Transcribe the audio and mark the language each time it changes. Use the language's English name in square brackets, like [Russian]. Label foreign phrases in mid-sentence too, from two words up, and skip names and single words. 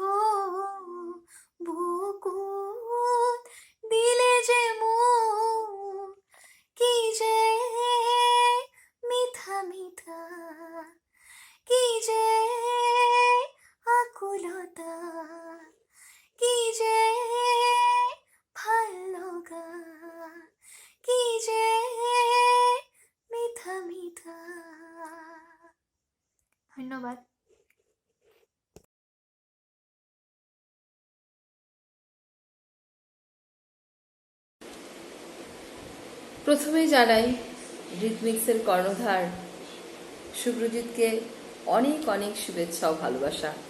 [Assamese] বুকুত দিলে যে মোৰ কি যে মিঠা মিঠা কি যে আকুলতা কি যে ভাল লগা কি যে মিঠা মিঠা। ধন্যবাদ। [Bangla] প্রথমে জানাই রিদমিক্সের কর্ণধার শুভ্রজিৎকে অনেক অনেক শুভেচ্ছা ও ভালোবাসা।